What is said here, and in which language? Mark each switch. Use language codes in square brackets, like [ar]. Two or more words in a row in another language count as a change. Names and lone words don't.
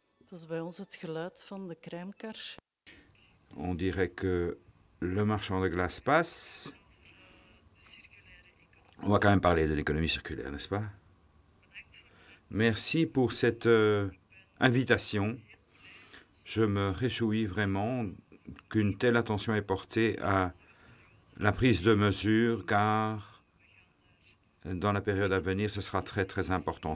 [nl] Dat is bij ons het geluid van de crèmekar. [fr] On dirait que le marchand de glace passe. On va quand même parler de l'économie circulaire, n'est-ce pas? Merci pour cette invitation. Je me réjouis vraiment qu'une telle attention est portée à la prise de mesures, car dans la période à venir, ce sera très, très important.